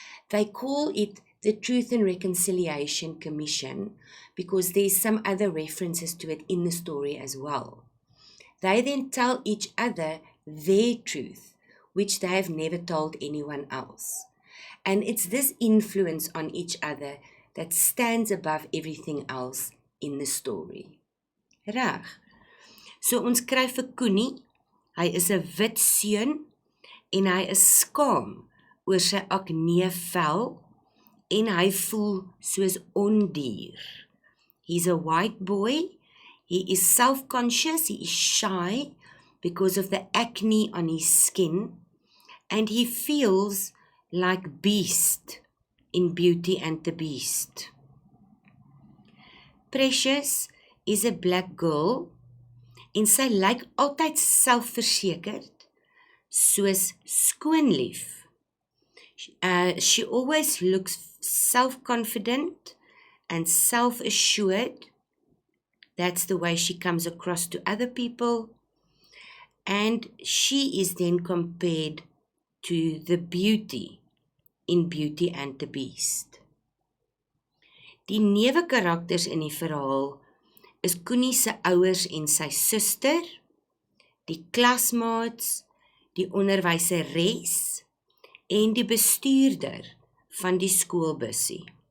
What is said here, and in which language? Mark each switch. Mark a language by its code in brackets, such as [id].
[en] They call it the Truth and Reconciliation Commission because there's some other references to it in the story as well. They then tell each other their truth, which they have never told anyone else. And it's this influence on each other that stands above everything else in the story. [af] Reg. So ons kry vir Kuni, hy is 'n wit seun en hy is skaam oor sy akne vel en hy voel soos ondier. [en] He's a white boy, he is self-conscious, he is shy because of the acne on his skin, and he feels like Beast in Beauty and the Beast. Precious is a black girl [af] en sy lyk altyd selfversekerd, soos skoonlief. [en] She always looks self-confident and self-assured. That's the way she comes across to other people. And she is then compared to the beauty in Beauty and the Beast. [af] Die newe-karakters in die verhaal is Kuni se ouers en sy suster, die klasmaats, die onderwyseres en die bestuurder van die skoolbussie.